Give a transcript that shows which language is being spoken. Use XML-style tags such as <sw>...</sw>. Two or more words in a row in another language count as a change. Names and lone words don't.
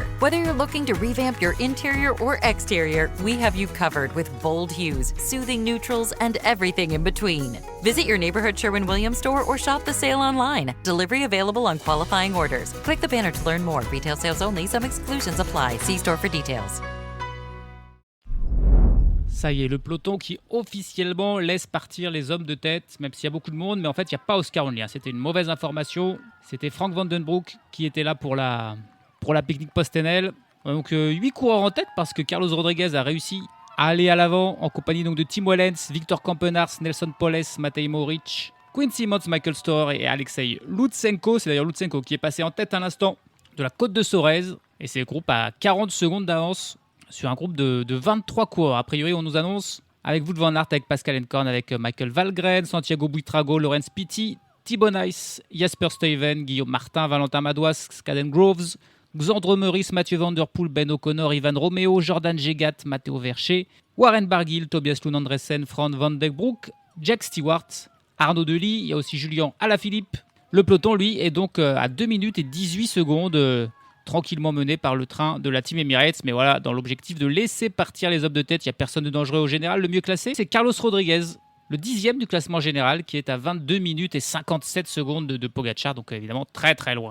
<en>Whether you're looking to revamp your interior or exterior, we have you covered with bold hues, soothing neutrals, and everything in between. Visit your neighborhood Sherwin-Williams store or shop the sale online. Delivery available on qualifying orders. Click the banner to learn more. Retail sales only. Some exclusions apply. See store for details.</en> <fr>Ça y est, le peloton qui officiellement laisse partir les hommes de tête, même s'il y a beaucoup de monde, mais en fait, il n'y a pas Oscar Onley. C'était une mauvaise information. C'était Frank Vandenbroek qui était là pour la pique-nique post-NL. Donc, 8 coureurs en tête parce que Carlos Rodriguez a réussi à aller à l'avant en compagnie donc, de Tim Wellens, Victor Campenaerts, Nelson Poles, Matej Mohoric, Quinn Simmons, Michael Storer et Alexei Lutsenko. C'est d'ailleurs Lutsenko qui est passé en tête à l'instant de la Côte de Sorez. Et c'est le groupe à 40 secondes d'avance sur un groupe de 23 coureurs. A priori, on nous annonce avec Wout van Aert, avec Pascal Enkorn, avec Michael Valgren, Santiago Buitrago, Laurens Pitti, Thibaut Nice, Jasper Stuyven, Guillaume Martin, Valentin Madouas, Caden Groves, Xandre Meurice, Mathieu Van Der Poel, Ben O'Connor, Ivan Romeo, Jordan Gegat, Matteo Vercher, Warren Barguil, Tobias Lund Andresen, Fran Van Den Broek, Jack Stewart, Arnaud Delis, il y a aussi Julien Alaphilippe. Le peloton, lui, est donc à 2 minutes et 18 secondes tranquillement mené par le train de la Team Emirates. Mais voilà, dans l'objectif de laisser partir les hommes de tête, il n'y a personne de dangereux au général. Le mieux classé, c'est Carlos Rodriguez, le 10e du classement général, qui est à 22 minutes et 57 secondes de Pogacar, donc évidemment très très loin.</fr>